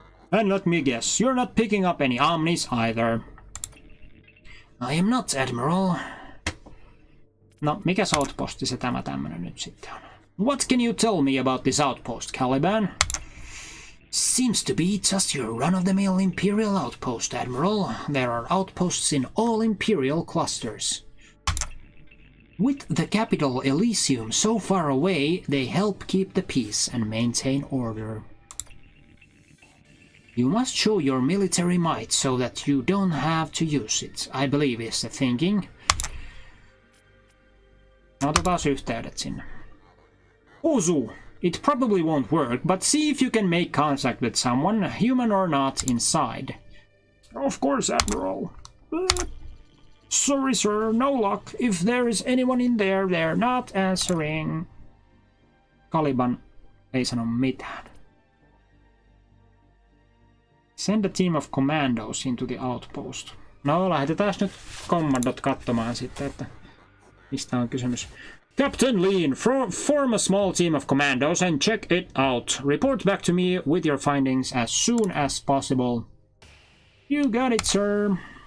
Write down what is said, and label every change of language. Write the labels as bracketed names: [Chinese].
[English] And let me guess, you're not picking up any omnis either. I am not, Admiral. [Finnish] No, mikä outposti se tämä tämmönen nyt sitten on? [English] What can you tell me about this outpost, Caliban? Seems to be just your run-of-the-mill Imperial outpost, Admiral. There are outposts in all Imperial clusters. With the capital Elysium so far away, they help keep the peace and maintain order. You must show your military might so that you don't have to use it, I believe is the thinking. [Finnish] Otetaan yhteydet sinne. [English] Ozu! It probably won't work, but see if you can make contact with someone, human or not, inside. Of course, Admiral. Sorry, sir, no luck. If there is anyone in there, they're not answering. [Finnish] Caliban ei sano mitään. [English] Send a team of commandos into the outpost. [Finnish] No, lähetetään nyt kommandot katsomaan sitten, että mistä on kysymys. [English] Captain Lean, form a small team of commandos and check it out. Report back to me with your findings as soon as possible. You got it, sir.